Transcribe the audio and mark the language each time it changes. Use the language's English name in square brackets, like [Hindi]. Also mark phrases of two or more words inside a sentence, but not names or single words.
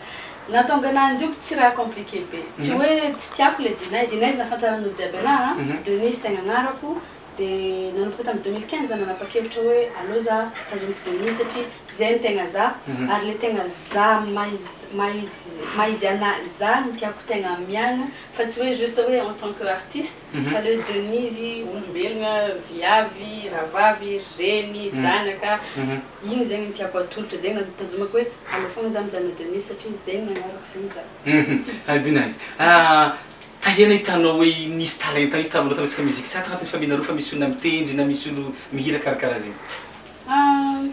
[Malagasy] Natonga ananjy io tsy raha compliqué be tsy hoe tsy tiako le dina izy nafantaran'olo jiaby anahy Denise tegna agnarako dia nanomboka tamin'ny 2015 nanapa-kevitra hoe alô za tazomiko Denise satria zay ny tegna za ary le tegna za maizy anahy za no tiako tegna miagna fa tsy hoe juste hoe [French] en tant que artiste [Malagasy] fa le Denise olombelogna viavy ravavy reny zanaka igny zegny ny tiako atolotra zegny natazomako hoe alô fogna za mijanona Denise satria zegny nagnarako zegny za. Dina izy tahena hitanao hoe nisy talenta hitanao tamisika muzika sa agnatin'ny familjenareo fa misy olo mitendry na misy olo mihira karakaraha zegny.